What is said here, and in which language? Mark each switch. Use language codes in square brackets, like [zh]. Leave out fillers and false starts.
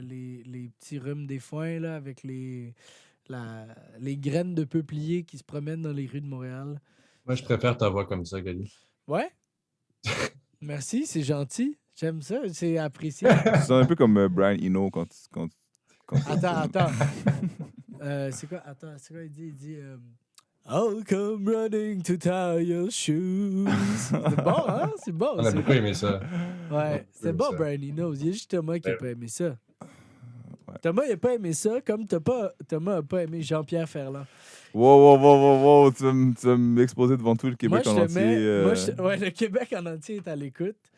[fr] Les petits rhumes des foins, là, avec les graines de peuplier qui se promènent dans les rues de Montréal. Moi, je préfère ta voix comme ça, Gali. Ouais? Merci, c'est gentil. J'aime ça, c'est apprécié. Tu sens un peu comme Brian Eno quand Attends. C'est quoi? Attends, c'est quoi il dit? Il dit... [en] I'll come running to tie your shoes. [fr] C'est bon, hein? C'est bon. On a c'est beaucoup bon. aimé ça. Ouais, c'est aimé bon, ça. Brian Eno. Il y a juste Thomas qui n'a pas aimé ça. Ouais. Thomas, il n'a pas aimé ça, comme Thomas n'a pas aimé Jean-Pierre Ferland. Wow, tu vas m'exposer devant tout le Québec moi, en je te entier. mets... Ouais, le Québec en entier est à l'écoute.